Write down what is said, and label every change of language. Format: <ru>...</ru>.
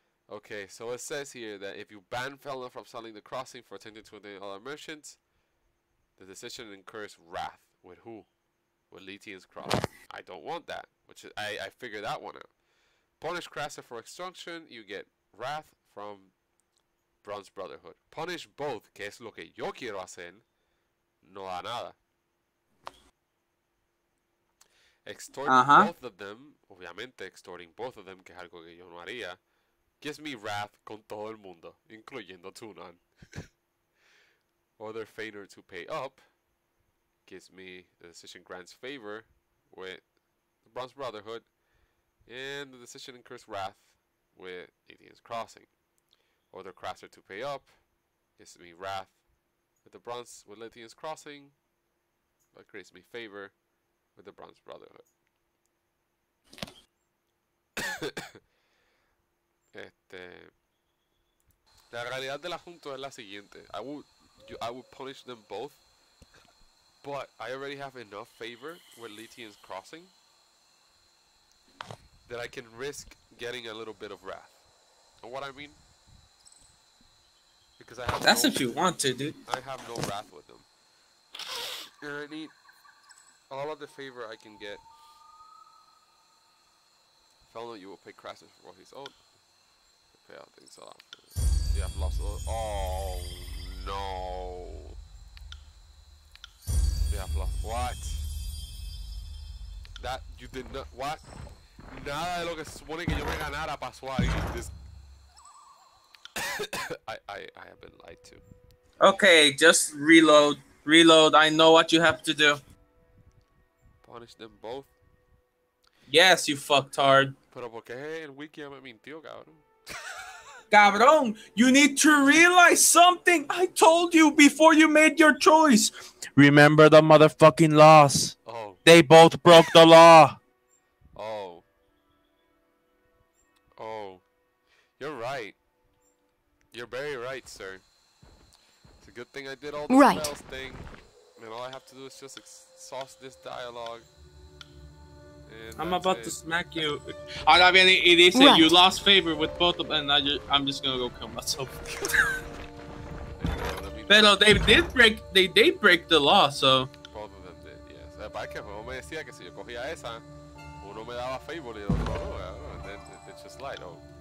<en>Okay, so it says here that if you ban Felno from selling the crossing for attempting to obtain other merchants, the decision incurs wrath. With who? With Latian's Crossing. I don't want that. Which is, I figured that one out. Punish Krasner for extortion, you get wrath from Bronze Brotherhood. Punish both,</en> <es>que es lo que yo quiero hacer, no da nada.</es> <en>Extort both of them,</en> <es>obviamente extorting both of them, que es algo que yo no haría,</es> <en>gives me wrath</en> <es>con todo el mundo, incluyendo Tunon.</es> <en>Order Feiner to pay up, gives me the decision grants favor with the Bronze Brotherhood, and the decision incurs wrath with Lydian's Crossing. Order Crasser to pay up, gives me wrath with the Bronze with Lydian's Crossing, but creates me favor with the Bronze Brotherhood.</en> <es>La realidad del asunto es la siguiente.</es> <en>I would punish them both, but I already have enough favor with Lydian's Crossing that I can risk getting a little bit of wrath. Know what I mean? Because I have That's if you want to, dude. I have no wrath with them. And I need all of the favor I can get. Fellow, you will pay Crassus for what he's owed. Pay out things off. You have lost. Oh no. You have lost. What? That you did not. What?</en> <es>Nada de lo que se supone que yo me ganara pasó ahí.</es> <en>This. I have been lied to. Okay, just reload. Reload. I know what you have to do. Punish them both. Yes, you fucktard.</en> <es>Pero porque el wiki me mintió, cabrón. Cabrón,</es> <en>you need to realize something. I told you before you made your choice. Remember the motherfucking laws. Oh. They both broke the law. Oh. Oh. You're right. You're very right, sir. It's a good thing I did all the spells thing. And all I have to do is just exhaust this dialogue. I'm about to smack you.</en> <es>Ahora viene y dice,</es> <en>you lost favor with both of them, and I'm just gonna go kill myself.</en> <es>Pero</es> <en>they did break the law, so. Both of them did, yes.</en> <es>Para que juego me decía que si yo cogía esa, uno me daba favor y el otro no,</es> <en>and then it's just like, oh.</en>